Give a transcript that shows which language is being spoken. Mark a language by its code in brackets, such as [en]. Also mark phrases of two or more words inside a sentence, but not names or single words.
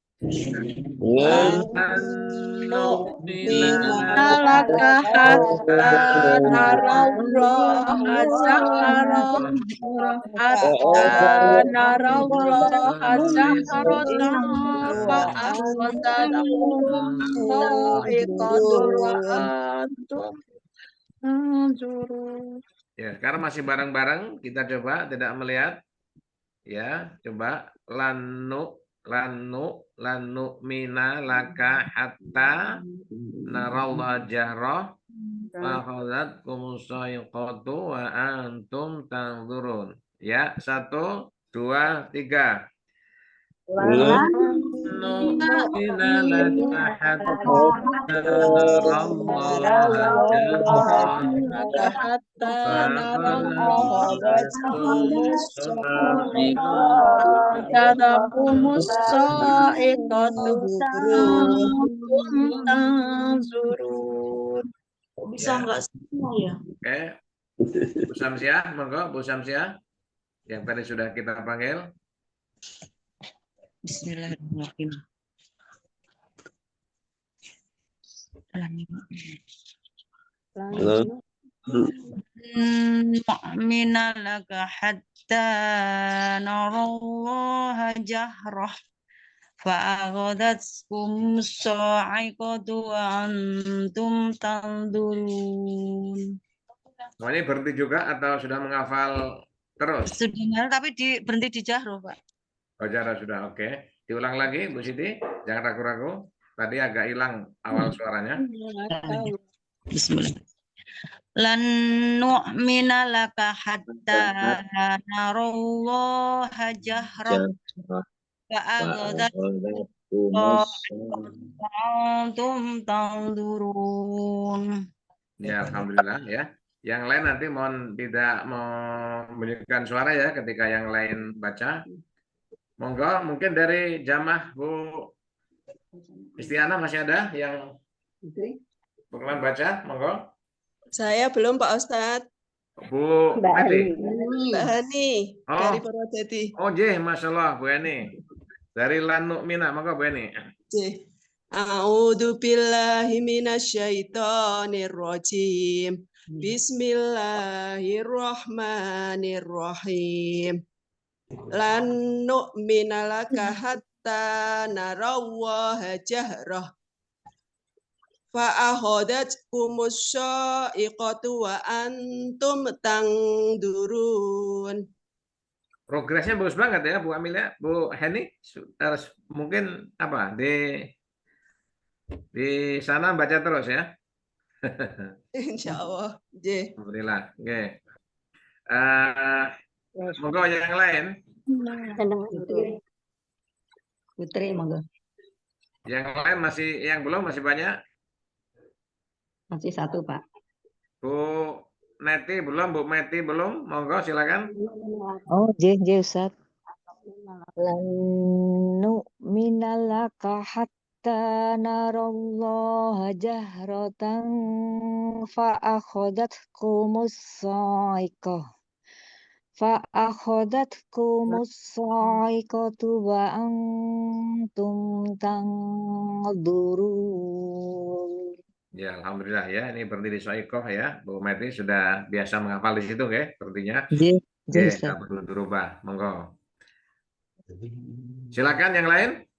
[ar] نؤمن لك حتى نرى الله جهرة فأخذتكم الصاعقة وأنتم تنظرون. [id] Ya, sekarang masih bareng-bareng, kita coba tidak melihat. Ya, coba [ar] لن نؤمن لك حتى نرى الله جهرة فأخذتكم الصاعقة وأنتم تنظرون. [id] Ya, 1, 2, 3. [ar] نؤمن لك حتى نرى الله جهرة فأخذتكم الصاعقة أنتم تنظرون. [id] Kok bisa nggak semua ya? Oke, Bu Samsiah, monggo Bu Samsiah yang tadi sudah kita panggil. [ar] بسم الله الرحمن الرحيم. نؤمن لك حتى نرى الله جهرة فأخذتكم الصاعقة وأنتم تنظرون. [id] Mau ini berhenti juga atau sudah menghafal terus? Sudah, tapi berhenti di jahroh, Pak. Oh, Jara sudah, oke. Diulang lagi, Bu Siti. Jangan ragu-ragu. Tadi agak hilang awal suaranya. Bismillah. [ar] لن نؤمن لك حتى نرى الله جهرة فأخذتكم تنظرون. [id] Ya, alhamdulillah ya. Yang lain nanti mohon tidak membunyikan suara ya ketika yang lain baca. Monggo, mungkin dari jamaah Bu Istiana masih ada yang berkenan baca, monggo. Saya belum Pak Ustadz. Bu Hani. Mbak Hani dari Purwodadi. Oh, jeh, [ar] ما شاء الله, [id] Bu Hani. Dari [ar] لن نؤمن, [id] monggo Bu Hani. [ar] أعوذ بالله من الشيطان الرجيم. بسم الله الرحمن الرحيم. لن نؤمن لك حتى نرى الله جهرة فأخذتكم الصاعقة وأنتم تنظرون. [id] Progresnya bagus banget ya Bu Amelia, Bu Hani. Mungkin apa di sana baca terus ya. Insyaallah. Nggih. Alhamdulillah. Oke. Monggo yang lain. Putri, monggo. Yang lain yang belum masih banyak. Masih satu, Pak. Bu Neti belum, Bu Meti belum. Monggo silakan. Oh, Ustaz. [ar] لن نؤمن لك حتى نرى الله جهرة فأخذتكم الصاعقة وأنتم تنظرون. [id] Ya, alhamdulillah ya. Ini berhenti di Soikoh ya. Bu Meti sudah biasa menghafal di situ, ya. Sepertinya. Oke, nggak perlu dirubah. Monggo. Silakan yang lain.